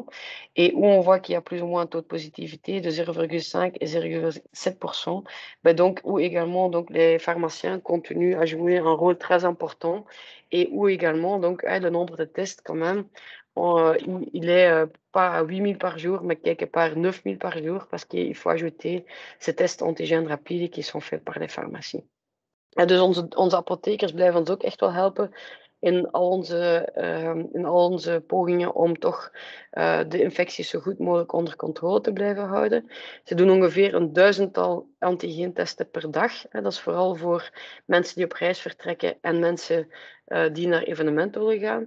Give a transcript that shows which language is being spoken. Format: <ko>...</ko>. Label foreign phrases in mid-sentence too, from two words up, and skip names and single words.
<fr>Et où on voit qu'il y a plus ou moins un taux de positivité de 0,5 et 0,7%, donc où également donc, les pharmaciens continuent à jouer un rôle très important et où également donc, le nombre de tests quand même, il est pas à 8000 par jour, mais quelque part 9000 par jour parce qu'il faut ajouter ces tests antigènes rapides qui sont faits par les pharmacies.</fr> <nl>En dus onze apothekers blijven ons ook echt wel helpen in al onze pogingen om toch de infecties zo goed mogelijk onder controle te blijven houden. Ze doen ongeveer 1000-tal antigeentesten per dag. Dat is vooral voor mensen die op reis vertrekken en mensen die naar evenementen willen gaan.</nl>